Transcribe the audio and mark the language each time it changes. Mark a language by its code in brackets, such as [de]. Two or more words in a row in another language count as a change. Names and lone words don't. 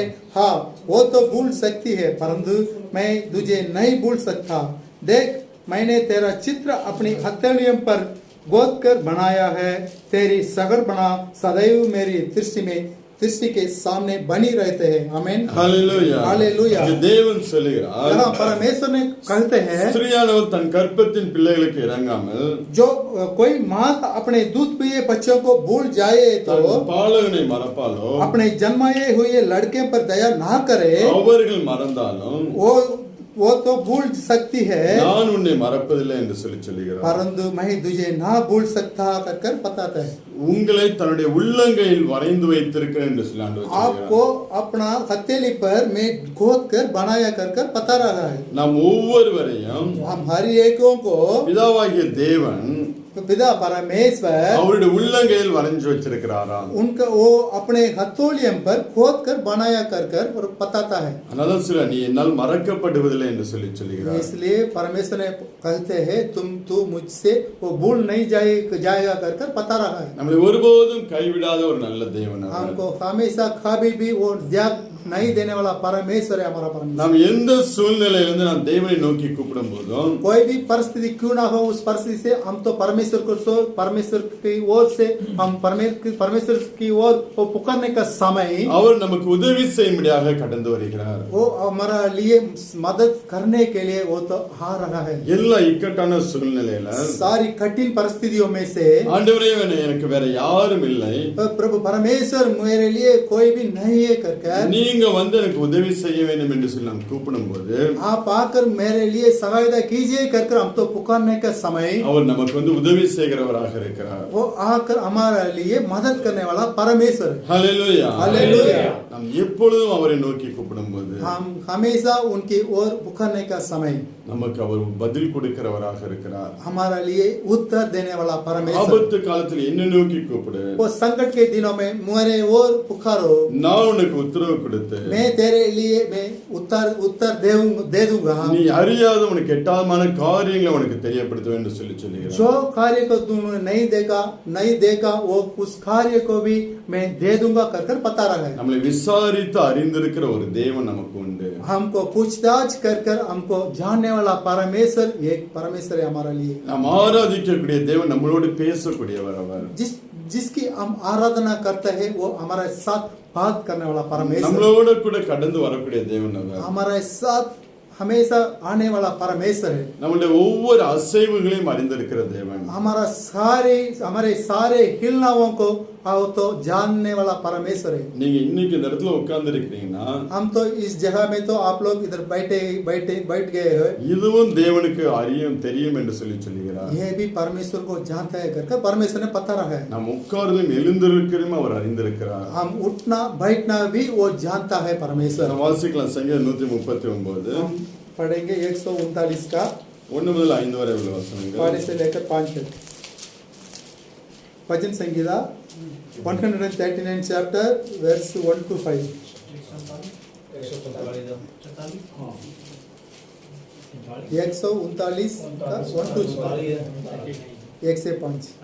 [hi] हाँ, वो तो भूल सकती है, परंतु मैं तुझे नहीं भूल सकता। देख, मैंने तेरा चित्र अपनी हथेलियों पर गोद कर बनाया है। तेरी सगर बना सदैव मेरी दृष्टि के सामने बनी रहते हैं। आमीन। हालेलुया। हालेलुया। [ta] தேவன் சொல்கிறார், [hi] यहाँ परमेश्वर ने कहते हैं, [ta] ஸ்திரீயானவள் தன் கர்ப்பத்தின் பிள்ளைகளுக்கு இறங்காமல் [hi] जो कोई माँ अपने दूध पिए बच्चों को भूल जाए तो [ta] பாலகனை மறப்பாலோ, [hi] अपने जन्माए हुए लड़के पर दया ना करे, [ta] அவர்கள் மறந்தாலும் [hi] वो तो भूल सकती है, [ta] நான் உன்னை மறப்பதில்லை என்று சொல்லுகிறார். [hi] परंतु मैं तुझे ना भूल सकता कर बताता है। [ta] உங்களை தன்னுடைய உள்ளங்கையில் வரைந்து வைத்திருக்கிறேன் என்று சொல்லி ஆண்டவர் சொல்கிறார். [hi] आपको अपना हथेली पर मैं गोद कर बनाया कर बता रहा है। [ta] நாம் ஒவ்வொருவரையும் [hi] हम हर एक को [ta] பிதாவாகிய தேவன் [hi] पिता परमेश्वर [ta] அவருடைய உள்ளங்கையில் வரைஞ்சு வச்சிருக்கிறாராம். [hi] उनका वो अपने हथौलियम पर खोद कर बनाया कर कर और बताता है। [ta] அதனால சொல்ல நீ என்னால் மறக்கப்படுவதில்லை என்று சொல்லுகிறார். [hi] इसलिए परमेश्वर ने कहते हैं तू मुझसे वो भूल नहीं जाएगा कर कर बता रहा है। [ta] நம்மளை ஒருபோதும் கைவிடாத ஒரு நல்ல தேவன் அவர். [hi] हमको हमेशा कभी भी वो त्याग नहीं देने वाला परमेश्वर है हमारा परमेश्वर। [ta] நாம் எந்த சூழ்நிலையிலிருந்து நாம் தேவனை நோக்கி கூப்பிடும் போதும் [hi] कोई भी परिस्थिति क्यों ना हो उस परिस्थिति से हम तो परमेश्वर की ओर से हम परमेश्वर की ओर वो पुकारने का समय [ta] அவர் நமக்கு உதவி செய்யும்படியாக கடந்து வருகிறார். [hi] वो हमारा लिए मदद करने के लिए वो तो आ रहा है। [ta] எல்லா இக்கட்டான சூழ்நிலையில [hi] सारी कठिन परिस्थितियों में से [ta] ஆண்டவரே எனக்கு வேற யாரும் இல்லை, [hi] प्रभु परमेश्वर मेरे लिए कोई भी नहीं है कर [ta] நீங்க வந்து எனக்கு உதவி செய்ய வேண்டும் என்று சொல்லி நாம் கூப்பிடும்போது [hi] आप आकर मेरे लिए सहायता कीजिए कर हम तो पुकारने का समय [ta] அவர் நமக்கு வந்து உதவி செய்கிறவராக இருக்கிறார். [hi] वो आकर हमारे लिए मदद करने वाला परमेश्वर है। [ta] ஹல்லேலூயா. [hi] हालेलुया। [ta] நாம் எப்பொழுதும் அவரை நோக்கி கூப்பிடும்போது [hi] हम हमेशा उनकी ओर पुकारने का समय [ta] நமக்கு அவர் பதில் கொடுக்கிறவராக இருக்கிறார். [hi] हमारे लिए उत्तर देने वाला परमेश्वर। [ta] ஆபத்து காலத்தில் என்ன நோக்கி கூப்பிடு, [hi] वो संकट के दिनों में मेरे ओर पुकारो, [ta] நான் உனக்கு உத்தரவு கொடுத்து [hi] मैं तेरे लिए मैं उत्तर दे दूंगा। [ta] நீ அறியாத உனக்கு எட்டாதமான காரியங்களை உனக்கு தெரியப்படுத்துவேன் என்று சொல்லுகிறார். [hi] जो कार्य को तुमने नहीं देखा वो उस कार्य को भी मैं दे दूंगा कर बता रहा है। [ta] நம்மளை விசாரித்து அறிந்திருக்கிற ஒரு தேவன் நமக்கு உண்டு. [hi] हमको पूछताछ कर हमको जानने वाला परमेश्वर एक परमेश्वर है हमारे लिए। [ta] நாம் ஆராதிக்கக்கூடிய தேவன் நம்மளோடு பேசக்கூடியவர். அவர் [hi] जिसकी हम आराधना करते हैं वो हमारे साथ बात करने वाला परमेश्वर, [ta] நம்மளோட கூட கடந்து வரக்கூடிய தேவன் அவர். [hi] हमारे साथ हमेशा आने वाला परमेश्वर है। [ta] நம்முடைய ஒவ்வொரு அசைவுகளையும் அறிந்திருக்கிற தேவன். [hi] हमारे सारे हिलनाओं को तो जानने वाला परमेश्वर है। [ta] நீங்க இன்னைக்கு இந்த இடத்துல உட்கார்ந்து இருக்கீங்கன்னா [hi] हम तो इस जगह में तो आप लोग इधर बैठ गए हो, [ta] இதுவும் தேவனுக்கு அறியும் தெரியும் என்று சொல்லுகிறார். [hi] ये भी परमेश्वर को जानता है कर परमेश्वर ने पता रहा है। [ta] நாம் உட்கார்ந்தும் எழுந்திருக்கிறோம் அவர் அறிந்திருக்கிறார். [hi] हम उठना बैठना भी वो जानता है परमेश्वर। [ta] வாசிக்கலாம் சங்கீதம் 139 [hi] हम पढ़ेंगे 139 का [ta] 1 முதல் 5 வரை உள்ள வசனங்கள். [hi] 4 से लेकर 5 तक। भजन संगीता 139 [en] chapter verse 1 to 5. [hi] 139 का 1 to 1 से 5।